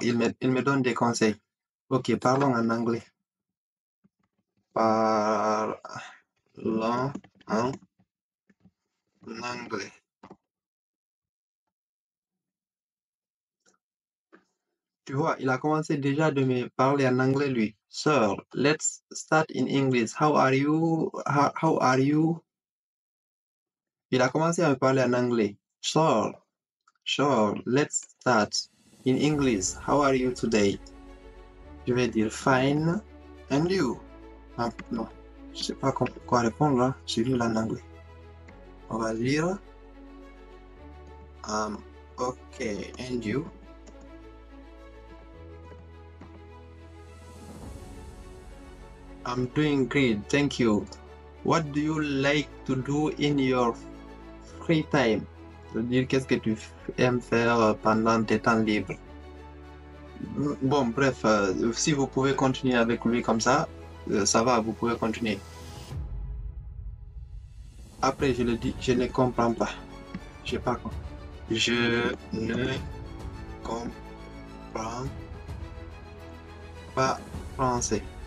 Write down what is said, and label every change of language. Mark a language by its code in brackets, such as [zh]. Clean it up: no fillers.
[fr] Il me donne des conseils. Ok, parlons en anglais. Parlons en anglais. Tu vois, il a commencé déjà de me parler en anglais, lui. [en] Sir, let's start in English. How are you? How are you? [fr] Il a commencé à me parler en anglais. [en] Sure, let's start in English. How are you today? [fr] Je vais dire [en] fine. And you? [fr] Ah, non, je sais pas quoi répondre là. J'ai lu en anglais. On va lire. [en] Okay, and you? I'm doing great, thank you. What do you like to do in your free time? [fr] C'est-à-dire, qu'est-ce que tu aimes faire pendant tes temps libres? Bon, bref, si vous pouvez continuer avec lui comme ça va, vous pouvez continuer. Après, je le dis, je ne comprends pas. Je sais pas quoi. Je ne comprends pas français.